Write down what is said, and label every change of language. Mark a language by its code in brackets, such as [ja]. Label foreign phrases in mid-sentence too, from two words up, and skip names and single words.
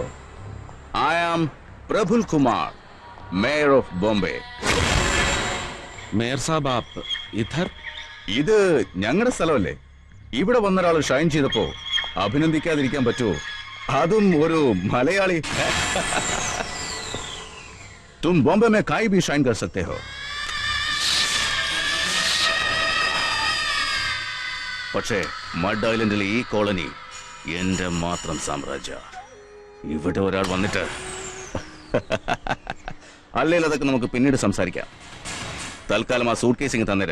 [en] I am Prafull Kumar, mayor of Bombay. [hi] मेयर साब आप इधर? [ml] ഇത് ഞങ്ങളുടെ സ്ഥലമല്ലേ. ഇവിടെ വന്നൊരാൾ ഷൈൻ ചെയ്തപ്പോ അഭിനന്ദിക്കാതിരിക്കാൻ പറ്റുമോ? അതും ഒരു മലയാളി. [hi] तुम बॉम्बे में काई भी शाइन कर सकते हो. [ml] പക്ഷേ മഡ് ഐലൻഡിലെ ഈ കോളനി എന്റെ മാത്രം സാമ്രാജ്യ. ഇവിടെ ഒരാൾ വന്നിട്ട് അല്ലെങ്കിൽ അതൊക്കെ നമുക്ക് പിന്നീട് സംസാരിക്കാം. തൽക്കാലം ആ സൂട്ട് കേസിങ് തന്നേര്.